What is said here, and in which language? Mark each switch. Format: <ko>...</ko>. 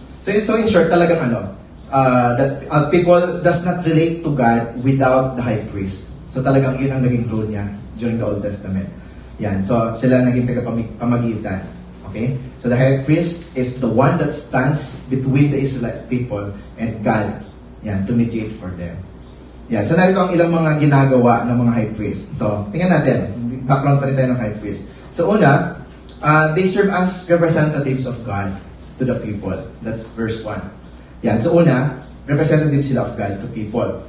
<en>So in short, talagang that people does not relate to God without the high priest.</en> <tl>So talagang yun ang naging role niya</tl> <en>during the Old Testament.</en> <tl>Yan. So sila naging tagapamagitan. Okay?</tl> <en>So the high priest is the one that stands between the Israelite people and God. Yan, to mediate for them. Yan.</en> <tl>So narito ang ilang mga ginagawa ng mga high priest. So, tingnan natin. Background pa rin tayo ng high priest. So una,</tl> <en>they serve as representatives of God to the people. That's verse 1. Yan. So una, representatives sila of God to people.</en>